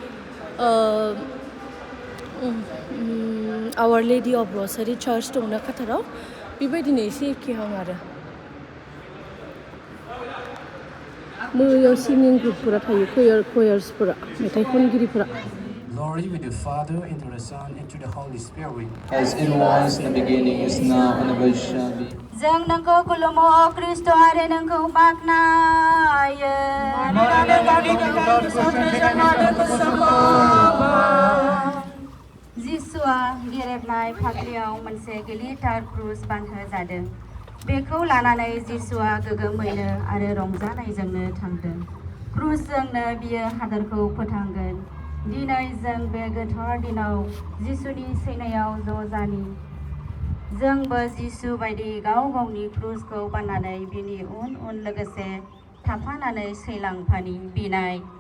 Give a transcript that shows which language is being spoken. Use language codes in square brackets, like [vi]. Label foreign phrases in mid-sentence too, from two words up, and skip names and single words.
[brx] आवार लेडि अफ रसारि चार्च दंना काटाराव बेबायदिनो एसे एखेहां आरो बैयाव सिंगिं ग्रुपफोरा थायो कयार्सफोरा मेथाइ खनगिरिफोरा [en] Glory with the Father, and to the Son, and to the Holy Spirit, as it was in the beginning, is now, and ever shall be. [brx] जों नोंखौ खुलुमो ख्रिस्ट आरो नोंखौ बाख्नायो जिसुआ गेरेबनाय फाफ्लियाव मोनसे गिलिरथार क्रुस बानहोजादों बेखौ लानानै जिसुआ गोगोमैनो आरो रंजानायजोंनो थांदों क्रुसजोंनो बियो हादरखौ फोथांगोन दिनै जों बे गोथार दिनाव जिसुनि सैनायाव ज' जानि जोंबो जिसु बायदि गाव गावनि क्रुसखौ बाननानै बिनि उन उन लोगोसे थाफानानै सैलांफानि बिनाय